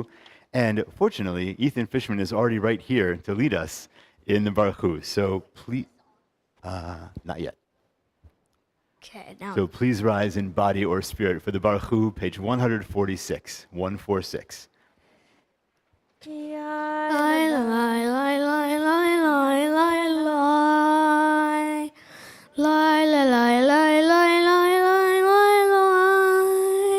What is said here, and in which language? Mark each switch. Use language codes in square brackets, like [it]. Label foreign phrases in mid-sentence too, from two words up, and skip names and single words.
[en] And fortunately, Ethan Fishman is already right here to lead us in the Baruch Hu. So please, not yet. Okay, now. So please rise in body or spirit for the Baruch Hu, page 146, 146. Lie, lie, lie, lie, lie, lie, lie, lie. Lie, lie, lie, lie, lie, lie, lie, lie, lie.